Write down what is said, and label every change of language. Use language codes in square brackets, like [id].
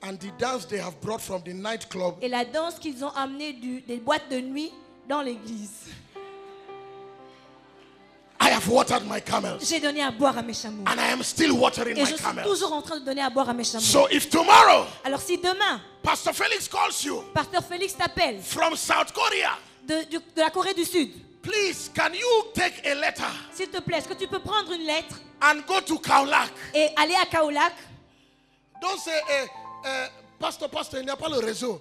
[en] and the dance they have brought from the nightclub. [fr] et la danse qu'ils ont amenée des boîtes de nuit dans l'église. [en] I have watered my camels [fr] J'ai donné à boire à mes chameaux. [en] and I am still watering [fr] Et [en] my [fr] je suis [en] camels. [fr] toujours en train de donner à boire à mes chameaux. [en] So if tomorrow [fr] Alors si demain, [en] Pastor Felix calls you [fr] Pasteur Félix t'appelle [en] from South Korea, [fr] de la Corée du Sud, [en] please can you take a letter [fr] s'il te plaît, est-ce que tu peux prendre une lettre [en] and go to Kaolack? [fr] et aller à Kaolack? [en] Don't say, Pastor, [fr] il n'y a pas le réseau.